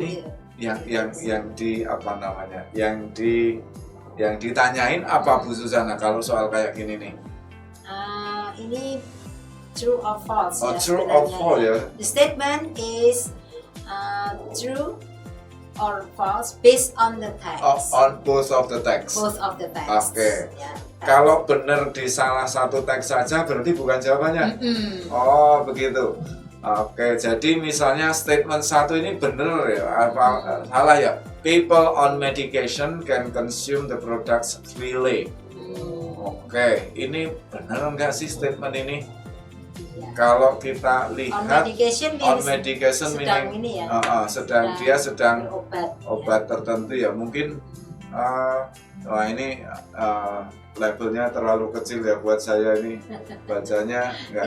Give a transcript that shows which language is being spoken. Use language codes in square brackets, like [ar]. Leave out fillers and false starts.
[id] ini yang di apa namanya? Yang ditanyain apa Bu Susana kalau soal kayak gini nih? [en] Ini true or false. Oh, true or false ya. The statement is true or false based on the text. On both of the text. Both of the text. [id] Oke. Ya, kalau benar di salah satu teks saja berarti bukan jawabannya. Oh begitu. Oke, jadi misalnya statement 1 ini benar ya, apa salah ya? [en] People on medication can consume the products freely. [id] Oke, ini benar enggak sih statement ini? Ya. Kalau kita lihat [en] on medication [id] sedang ini ya. sedang obat ya. tertentu ya, mungkin wah ini labelnya terlalu kecil ya buat saya ini, bacanya nggak